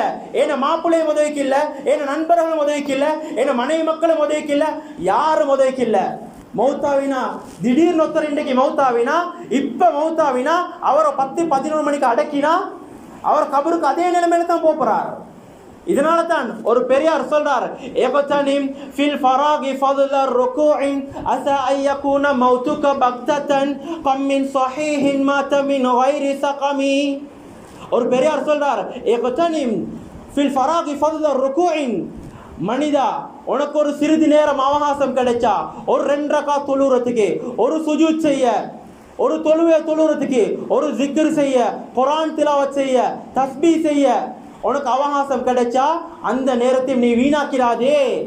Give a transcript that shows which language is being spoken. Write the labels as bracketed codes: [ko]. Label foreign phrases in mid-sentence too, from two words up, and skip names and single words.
[ta] ஏன மாப்பிள்ளையும் உதவிக்கு இல்ல, ஏன நண்பர்களும் உதவிக்கு இல்ல, ஏன மனைவி மக்களும் உதவிக்கு இல்ல, யாரும் உதவிக்கு இல்ல. மௌத்தாவினா திடீர்னு ஒருத்தர் இன்றைக்கு மௌத்தாவினா, இப்ப மௌத்தாவினா அவரை 10-11 மணிக்கு அடக்கினா அவர் கபருக்கு அதே நிலைமையில தான் போறார். இதனால தான் ஒரு பெரியார் சொல்றார், [ar] اغتنم في الفراغ فضل الركوع عسى ان يكون موتك بغتة كم من صحيح مات من غير سقم. [ta] ஒரு பெரியார் சொல்றார், [ar] اغتنم في الفراغ فضل الركوع. [ta] மனிதா, உனக்கு ஒரு சிறிது நேரம் அவகாசம் கிடைச்சா, ஒரு 2 ரக்காத் தொழுறதுக்கு, ஒரு சுஜூத் செய்ய, ஒரு தொழுவை தொழுறதுக்கு, ஒரு ஜிக்ர் செய்ய, குர்ஆன் திலாவத் செய்ய, தஸ்பீஹ் செய்ய உனக்கு அவகாசம் கிடைச்சா அந்த நேரத்தை நீ வீணாக்கிறாதே.